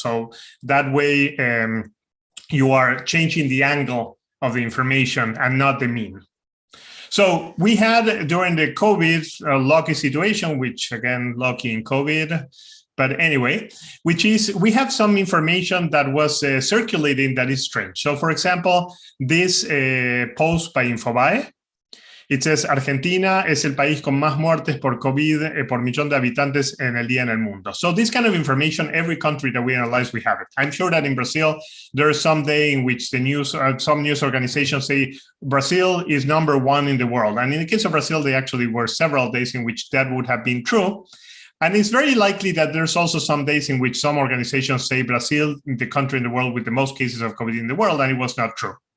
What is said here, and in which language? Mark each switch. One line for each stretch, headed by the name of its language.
English: So that way you are changing the angle of the information and not the mean. So we had during the COVID a lucky situation, which again, lucky in COVID, but anyway, which is we have some information that was circulating that is strange. So for example, this post by Infobae, it says,
Spanish: Argentina es el país con más muertes por COVID por millón de habitantes en el día en el mundo.
English: So this kind of information, every country that we analyze, we have it. I'm sure that in Brazil, there is some day in which the news, some news organizations say Brazil is #1 in the world. And in the case of Brazil, they actually were several days in which that would have been true. And it's very likely that there's also some days in which some organizations say Brazil, the country in the world with the most cases of COVID in the world, and it was not true.